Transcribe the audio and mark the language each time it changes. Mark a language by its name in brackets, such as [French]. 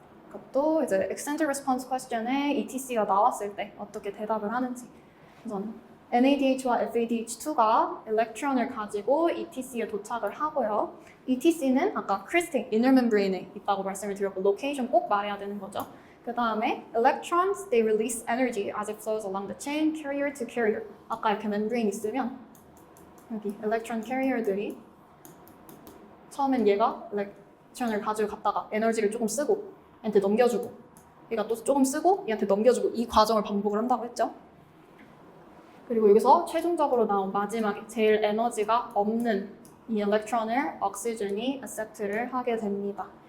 [Korean] 그것도 이제 extended response question에 ETC가 나왔을 때 어떻게 대답을 하는지. 우선 NADH와 FADH2가 일렉트론을 가지고 ETC에 도착을 하고요. ETC는 아까 크리스팅 inner membrane에 있다고 말씀을 드렸고 로케이션 꼭 말해야 되는 거죠. 그 다음에 [English] electrons, they release energy as it flows along the chain, carrier to carrier. [Korean] 아까 이렇게 membrane 있으면 여기 electron carrier들이 처음엔 얘가 electron을 가지고 갔다가 에너지를 조금 쓰고 얘한테 넘겨주고 얘가 또 조금 쓰고 얘한테 넘겨주고 이 과정을 반복을 한다고 했죠. 그리고 여기서 최종적으로 나온 마지막에 제일 에너지가 없는 이 일렉트론을 옥시즌이 accept를 하게 됩니다.